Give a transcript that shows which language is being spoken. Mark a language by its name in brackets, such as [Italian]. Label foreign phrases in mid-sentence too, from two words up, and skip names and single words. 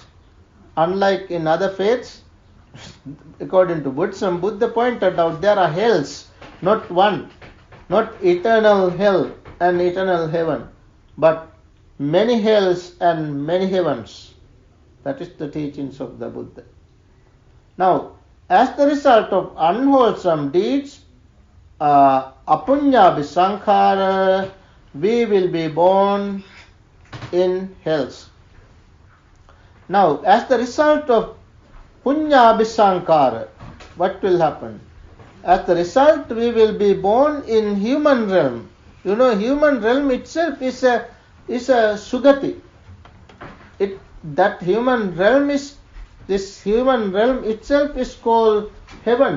[English] Unlike in other faiths, according to Buddhism, Buddha pointed out there are hells, not one, not eternal hell and eternal heaven, but many hells and many heavens. That is the teachings of the Buddha. Now, as the result of unwholesome deeds, [Pali] apunyabhi sankhara, [English] we will be born in hells. Now, as the result of [Pali] punyabhi sankhara, [English] what will happen? As the result, we will be born in human realm. You know, human realm itself is a sugati. This human realm itself is called heaven.